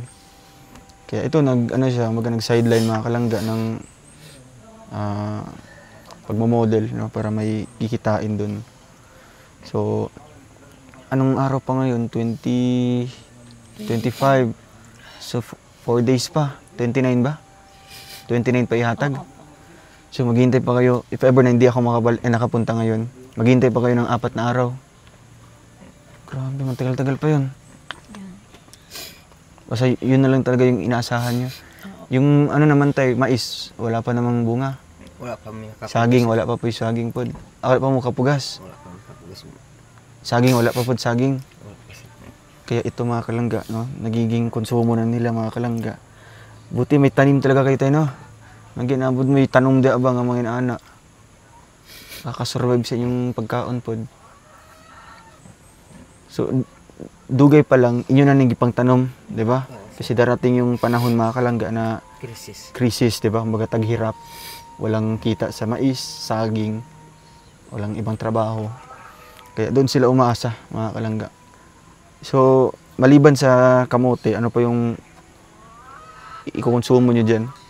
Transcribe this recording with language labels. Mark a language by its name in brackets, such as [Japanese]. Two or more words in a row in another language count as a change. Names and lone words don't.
[Filipino] Kaya ito nag-sideline mga kalangga ng pagmo-model, no, para may kikitain doon. So anong araw pa ngayon? 25. So 4 days pa. 29 ba? [Cebuano] 29 pa ihatag. [Filipino] So maghihintay pa kayo, if ever na hindi ako nakapunta ngayon, maghihintay pa kayo ng 4 na araw. Grabe, matagal-tagal pa yun. Basta yun na lang talaga yung inaasahan nyo. Yung ano naman tayo, mais, wala pa namang bunga. [Cebuano] Wala pa may kapugas. [Filipino] Saging, wala pa po yung saging po. [Cebuano] Wala pa mo kapugas. Wala pa may kapugas mo. [Filipino] Saging, wala pa po saging. Wala pa sir. Kaya ito mga kalangga, no, nagiging konsumo na nila mga kalangga. Buti may tanim talaga kayo tayo, no? [Cebuano] Naginabod may tanom di abang ang mga inaanak. Kakasurvive sa inyong pagkaon pod. So, dugay pa lang, inyo na nagipang tanom, [Filipino] di ba? Kasi darating yung panahon mga kalangga na krisis, di ba? Kumbaga taghirap, walang kita sa mais, saging, walang ibang trabaho. Kaya doon sila umaasa, mga kalangga. So, maliban sa kamote, ano pa yung ikukonsumo nyo dyan?